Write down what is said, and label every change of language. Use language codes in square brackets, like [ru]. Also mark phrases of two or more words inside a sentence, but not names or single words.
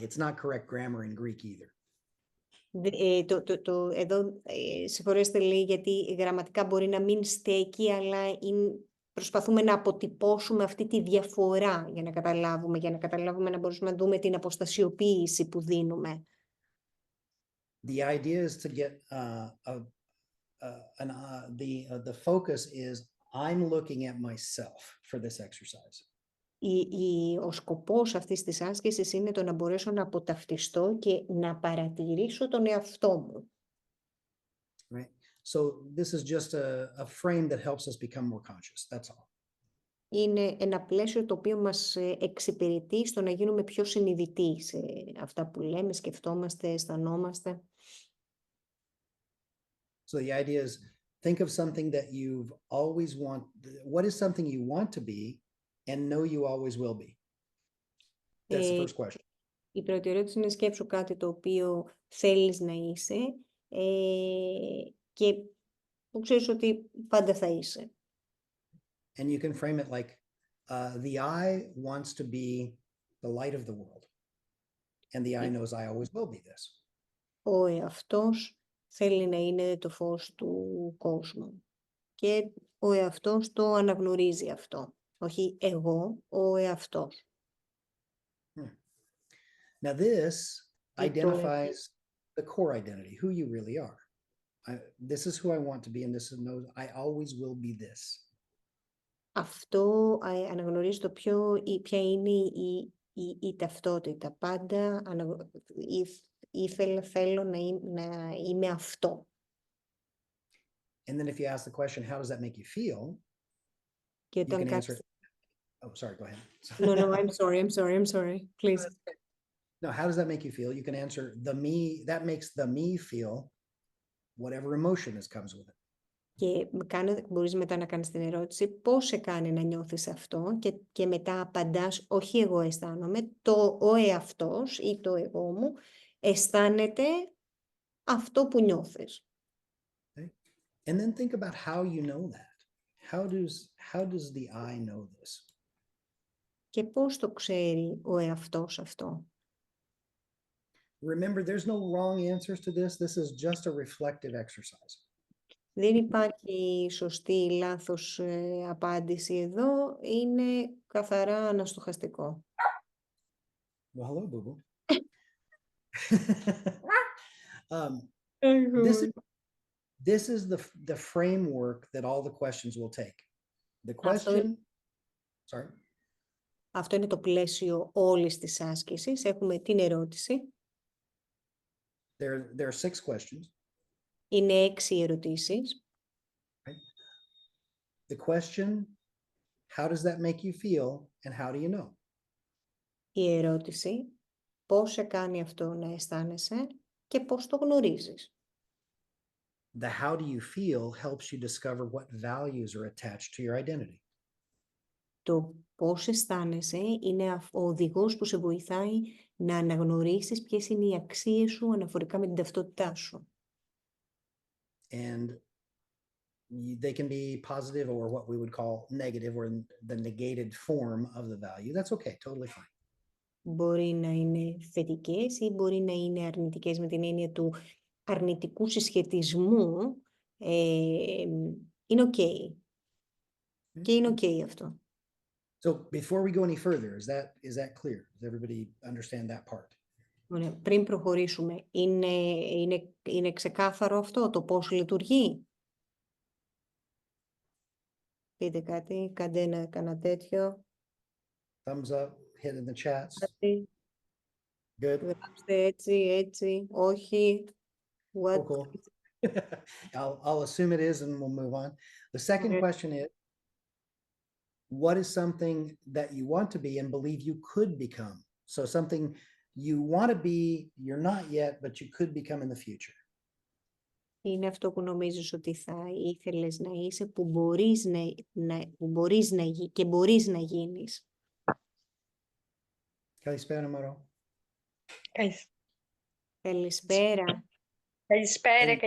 [en] It's not correct grammar in Greek either. [el] εδώ συγχωρέστε λέει γιατί γραμματικά μπορεί να μην στέκει, αλλά προσπαθούμε να αποτυπώσουμε αυτή τη διαφορά για να καταλάβουμε, να μπορούμε να δούμε την αποστασιοποίηση που δίνουμε. [en] The idea is to get the focus is I'm looking at myself for this exercise. [el] Ο σκοπός αυτής της άσκησης είναι το να μπορέσω να αποταυτιστώ και να παρατηρήσω τον εαυτό μου. [en] Right. So this is just a frame that helps us become more conscious. That's all. [el] Είναι ένα πλαίσιο το οποίο μας εξυπηρετεί στο να γίνουμε πιο συνειδητοί σε αυτά που λέμε, σκεφτόμαστε, αισθανόμαστε. [en] So the idea is think of something that you've always want. What is something you want to be and know you always will be? That's the first question. [el] Η πρώτη ερώτηση είναι σκέψου κάτι το οποίο θέλεις να είσαι και που ξέρεις ότι πάντα θα είσαι. [en] And you can frame it like the I wants to be the light of the world. And the I knows I always will be this. [el] Ο εαυτός θέλει να είναι το φως του κόσμου. Και ο εαυτός το αναγνωρίζει αυτό. Όχι εγώ, ο εαυτός. [en] Now this identifies the core identity, who you really are. This is who I want to be and this is I always will be this. [el] Αυτό αναγνωρίζει το ποια είναι η ταυτότητα. Πάντα θέλω να είμαι αυτό. [en] And then if you ask the question, how does that make you feel? [el] Και [en] you can answer. Oh, sorry, go ahead. No, I'm sorry. Please. No, how does that make you feel? You can answer the me, that makes the me feel whatever emotion comes with it. [el] Και μπορείς μετά να κάνεις την ερώτηση πώς σε κάνει να νιώθεις αυτό και μετά απαντάς όχι εγώ αισθάνομαι, ο εαυτός ή το εγώ μου αισθάνεται αυτό που νιώθεις. [en] Okay. And then think about how you know that. How does the I know this? [el] Και πώς το ξέρει ο εαυτός αυτό. [en] Remember, there's no wrong answers to this. This is just a reflective exercise. [el] Δεν υπάρχει σωστή ή λάθος απάντηση εδώ. Είναι καθαρά αναστοχαστικό. [en] Well, hello, Boo Boo. This is the framework that all the questions will take. The question. Sorry. [el] Αυτό είναι το πλαίσιο όλης της άσκησης. Έχουμε την ερώτηση. [en] There are 6 questions. [el] Είναι 6 ερωτήσεις. [en] The question, how does that make you feel and how do you know? [el] Η ερώτηση, πώς σε κάνει αυτό να αισθάνεσαι και πώς το γνωρίζεις. [en] The how do you feel helps you discover what values are attached to your identity. [el] Το πώς αισθάνεσαι είναι ο οδηγός που σε βοηθάει να αναγνωρίσεις ποιες είναι οι αξίες σου αναφορικά με την ταυτότητά σου. [en] And they can be positive or what we would call negative or the negated form of the value. That's okay, totally fine. [el] Μπορεί να είναι θετικές ή μπορεί να είναι αρνητικές με την έννοια του αρνητικού συσχετισμού. Είναι okay. Και είναι okay αυτό. [en] So before we go any further, is that clear? Does everybody understand that part? [el] Ωραία. Πριν προχωρήσουμε, είναι ξεκάθαρο αυτό το πώς λειτουργεί? Πείτε κάτι, κάντε ένα τέτοιο. [en] Thumbs up, hit in the chats. [el] Κάτι. [en] Good. [el] Γράψτε έτσι, όχι. [en] What? Cool. I'll assume it is and we'll move on. The second question is, what is something that you want to be and believe you could become? So something you want to be, you're not yet, but you could become in the future. [el] Είναι αυτό που νομίζεις ότι θα ήθελες να είσαι, που μπορείς να γίνεις. Καλησπέρα, Μαρό. Καλησπέρα.